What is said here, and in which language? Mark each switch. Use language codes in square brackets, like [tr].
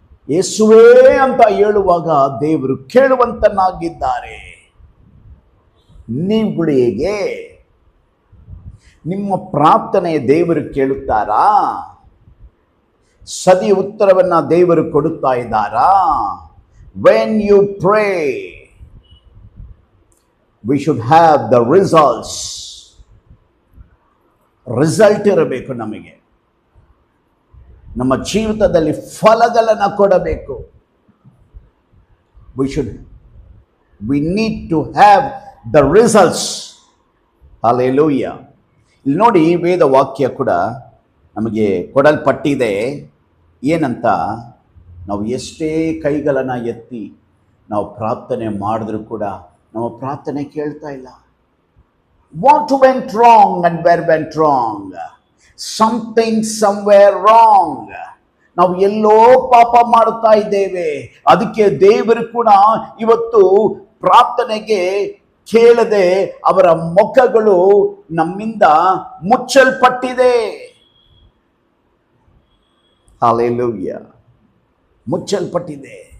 [kn] ಯೇಸುವೇ ಅಂತ ಹೇಳುವಾಗ ದೇವರು ಕೇಳುವಂತನಾಗಿದ್ದಾರೆ. ನೀವುಗಳು ಹೇಗೆ? ನಿಮ್ಮ ಪ್ರಾರ್ಥನೆ ದೇವರು ಕೇಳುತ್ತಾರಾ? ಸದಿ ಉತ್ತರವನ್ನ ದೇವರು ಕೊಡುತ್ತಾ ಇದ್ದಾರಾ? [en] When you pray, we should have the results. [kn] Result ಇರಬೇಕು. ನಮಗೆ ನಮ್ಮ ಜೀವಿತದಲ್ಲಿ ಫಲಗಳನ್ನು ಕೊಡಬೇಕು. [en] we need to have the results. Hallelujah. [kn] ಇಲ್ಲಿ ನೋಡಿ, ವೇದ ವಾಕ್ಯ ಕೂಡ ನಮಗೆ ಕೊಡಲ್ಪಟ್ಟಿದೆ. ಏನಂತ, ನಾವು ಎಷ್ಟೇ ಕೈಗಳನ್ನು ಎತ್ತಿ ನಾವು ಪ್ರಾರ್ಥನೆ ಮಾಡಿದ್ರೂ ಕೂಡ ನಮ್ಮ ಪ್ರಾರ್ಥನೆ ಕೇಳ್ತಾ ಇಲ್ಲ. [en] What went wrong and where went wrong? Something somewhere wrong. [kn] ನಾವು ಎಲ್ಲೋ ಪಾಪ ಮಾಡ್ತಾ ಇದ್ದೇವೆ. ಅದಕ್ಕೆ ದೇವರು ಕೂಡ ಇವತ್ತು ಪ್ರಾರ್ಥನೆಗೆ ಕೇಳದೆ ಅವರ ಮುಖಗಳು ನಮ್ಮಿಂದ ಮುಚ್ಚಲ್ಪಟ್ಟಿದೆ. Hallelujah. ಮುಚ್ಚಲ್ಪಟ್ಟಿದೆ.